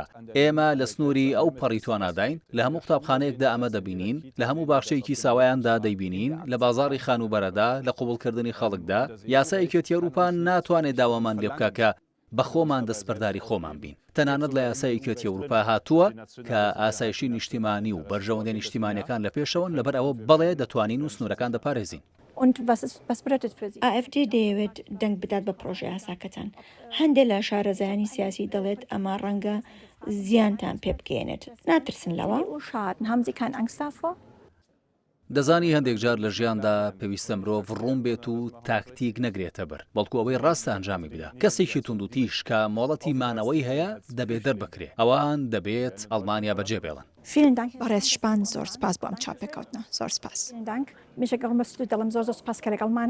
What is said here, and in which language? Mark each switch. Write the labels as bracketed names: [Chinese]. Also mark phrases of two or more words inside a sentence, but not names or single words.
[Central Kurdish] ئێمە لە سنووری ئەو پەڕی تواناداین، لە هەموو قوتابخانەیەکدا ئەمە دەبینین، لە هەموو باخچەیەکی ساوایاندا دەیبینین، لە بازاڕی خانوبەرەدا، لە قوبوڵکردنی خەڵکدا. یاسای یەکێتی ئەوروپا ناتوانێت داوامان لێ بکە کە بە خۆمان دەستبەرداری خۆمان بین. تەنانەت لە یاسای یەکێتی ئەوروپا هاتووە کە ئاسایشی نیشتیمانی و بەرژەوەندەی نیشتیمانیەکان لە پێشەوەن، لەبەر ئەوە بەڵێ دەتوانین و سنوورەکان دەپارێزین. [German] Und was bedeutet für Sie? [Central Kurdish] AfD دەیەوێت دەنگ بدات بە پرۆژه یاساکەتان. هەندێک لە شارەزایانی سیاسی دەڵێت ئەمە ڕەنگە زیانتان پێ بگەێنێت. ناترسن لەوە؟ [German] Schaden. Haben Sie keine Angst davor? [Central Kurdish] دەزانی هەندێک جار لە ژیاندا پێویستە مرۆڤ ڕوون بێت و تاکتیک نەگرێتە بەر، بەڵکو ئەوەی ڕاستە ئەنجامی بدا. کەسێکی تونند و تیژ کە مۆڵەتی مانەوەی هەیە دەبێت دەربکرێ. ئەوان دەبێت ئەڵمانیا بەجێ بێڵن. [German] Vielen Dank. [Central Kurdish] بەڕێز شپان زۆر سپاس بۆ ئەم چاپێکەوتنە. زۆر سپاس. [German] Vielen Dank. Mich [Central Kurdish] دڵم زۆر سپاس کە لەگەڵمانە